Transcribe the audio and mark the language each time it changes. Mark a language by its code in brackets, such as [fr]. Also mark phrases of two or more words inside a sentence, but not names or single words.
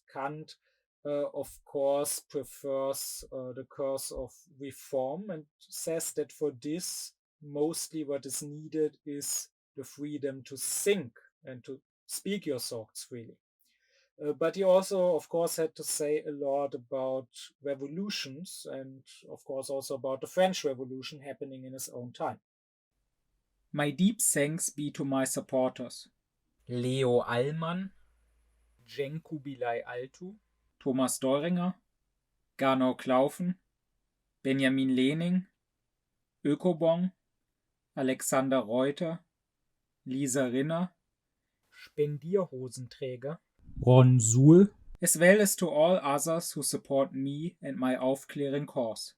[en] Kant, of course, prefers the course of reform and says that for this, mostly what is needed is the freedom to think and to speak your thoughts freely. But he also, of course, had to say a lot about revolutions and, of course, also about the French Revolution happening in his own time. My deep thanks be to my supporters: Leo Allmann, Cenkubilay Altu, Thomas Deuringer, Gernot Klaufen, Benjamin Lehning, Ökobong, Alexander Reuter, Lieserinne, Spendierhosenträger, Ronsul, as well as to all others who support me and my aufkläring cause.